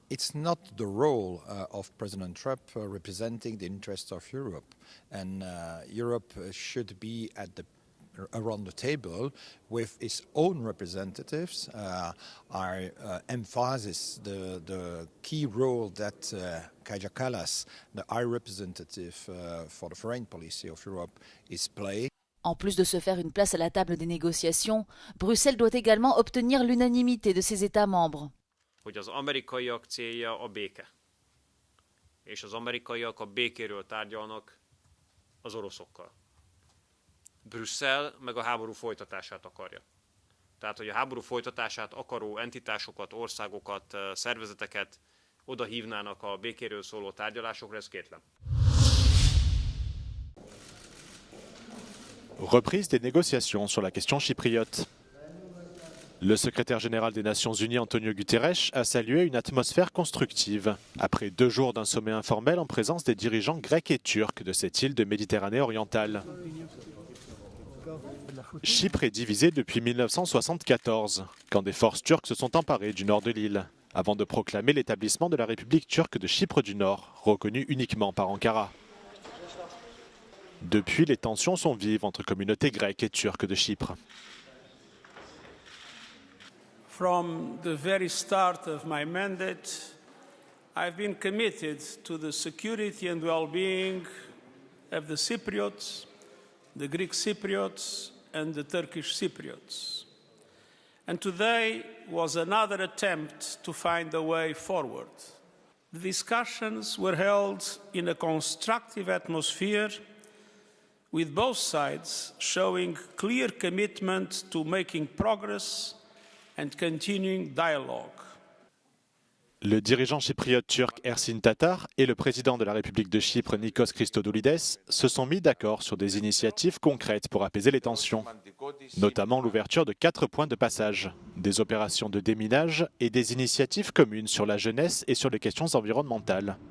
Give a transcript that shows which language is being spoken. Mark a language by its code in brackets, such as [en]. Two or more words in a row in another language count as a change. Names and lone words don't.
[en] It's not the role of President Trump representing the interests of Europe, and Europe should be around the table with its own representatives. I emphasize the key role that Kaja Kallas, the High Representative for the foreign policy of Europe, is playing. [fr] En plus de se faire une place à la table des négociations, Bruxelles doit également obtenir l'unanimité de ses États membres. [hu] Hogy az amerikaiak célja a béke. És az amerikaiak a békéről tárgyalnak az oroszokkal. Brüsszel meg a háború folytatását akarja. Tehát, hogy a háború folytatását akaró entitásokat, országokat, szervezeteket oda hívnának a békéről szóló tárgyalásokra, ez kétlem. [fr] Reprise des négociations sur la question chypriote. Le secrétaire général des Nations Unies, Antonio Guterres, a salué une atmosphère constructive, après 2 jours d'un sommet informel en présence des dirigeants grecs et turcs de cette île de Méditerranée orientale. Chypre est divisée depuis 1974, quand des forces turques se sont emparées du nord de l'île, avant de proclamer l'établissement de la République turque de Chypre du Nord, reconnue uniquement par Ankara. Depuis, les tensions sont vives entre communautés grecques et turques de Chypre. [en] From the very start of my mandate, I've been committed to the security and well-being of the Cypriots, the Greek Cypriots and the Turkish Cypriots. And today was another attempt to find a way forward. The discussions were held in a constructive atmosphere, with both sides showing clear commitment to making progress and continuing dialogue. [fr] Le dirigeant chypriote turc Ersin Tatar et le président de la République de Chypre Nikos Christodoulides se sont mis d'accord sur des initiatives concrètes pour apaiser les tensions, notamment l'ouverture de 4 points de passage, des opérations de déminage et des initiatives communes sur la jeunesse et sur les questions environnementales.